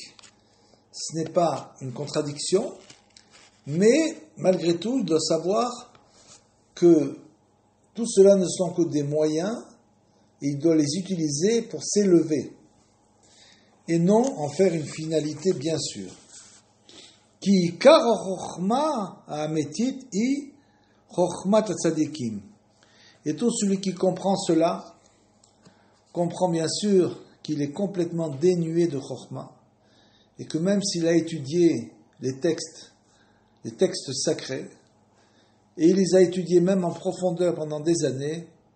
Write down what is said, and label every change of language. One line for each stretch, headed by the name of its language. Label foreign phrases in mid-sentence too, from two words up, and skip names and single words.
French: Ce n'est pas une contradiction, mais malgré tout, il doit savoir que tout cela ne sont que des moyens et il doit les utiliser pour s'élever et non en faire une finalité, bien sûr.
Hebrew: כי עיקר חכמה האמיתית היא חכמת הצדיקים.
French: Et tout celui qui comprend cela comprend bien sûr qu'il est complètement dénué de chokhma et que même s'il a étudié les textes sacrés, et il les a étudiés même en profondeur pendant des années,